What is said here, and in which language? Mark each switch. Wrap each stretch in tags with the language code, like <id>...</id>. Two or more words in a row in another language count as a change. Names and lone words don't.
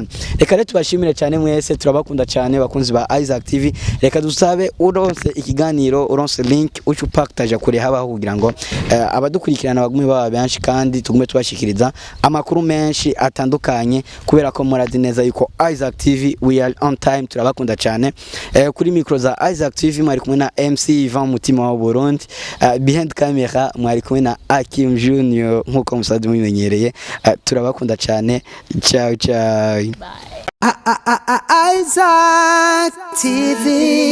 <rn>Reka rero tubashimire cyane mwese, turabakunda cyane bakunzi ba Isaac TV. Reka dusabe uronse ikiganiro, uronse link ucu Partage kure habaho kugira ngo abadukurikirana bagume baba benshi kandi tugume tubashikiriza amakuru menshi atandukanye, kubera ko murazi neza yuko Isaac TV</rn> <en>we are on time.</en> <rn>Turabakunda cyane. Kuri micro za Isaac TV mwari kumwe na MC Ivan Mutima wa Burundi,</rn> <en>behind camera</en> <rn>mwari kumwe na Akim Junior nkuko musazi mumenyereye. Turabakunda cyane.</rn> <it>Ciao ciao.</it> <rn>Isaac TV.</rn>